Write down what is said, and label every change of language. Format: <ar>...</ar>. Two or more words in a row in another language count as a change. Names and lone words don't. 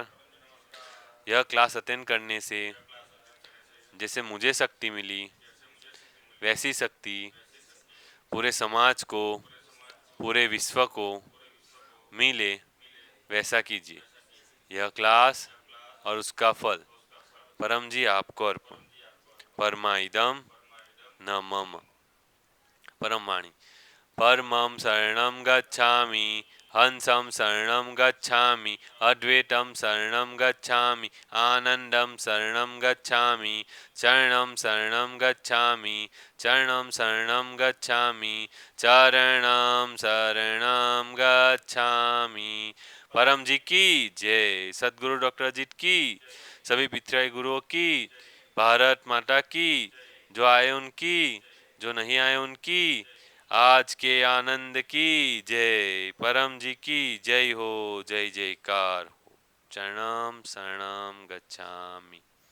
<hi>यह क्लास अटेंड करने से जैसे मुझे शक्ति मिली वैसी शक्ति पूरे समाज को, पूरे विश्व को मिले वैसा कीजिए। यह क्लास और उसका फल परम जी आपको अर्पण।</hi> <sa>परमाइदम न मम।</sa> <hi>परम वाणी।</hi> <sa>परमं शरणं गच्छामि, हंसं शरणं गच्छामि, अद्वैतं शरणं गच्छामि, आनंदं शरणं गच्छामि, चरणं शरणं गच्छामि, चरणं शरणं गच्छामि, चरणं शरणं गच्छामि।</sa> <hi>परम जी की जय, सदगुरु डॉक्टर अजीत की, सभी पितृ गुरुओं की, भारत माता की, जो आए उनकी, जो नहीं आए उनकी, आज के आनंद की जय, परम जी की जय हो, जय जयकार हो।</hi> <sa>चरणम शरणम गच्छामि।</sa>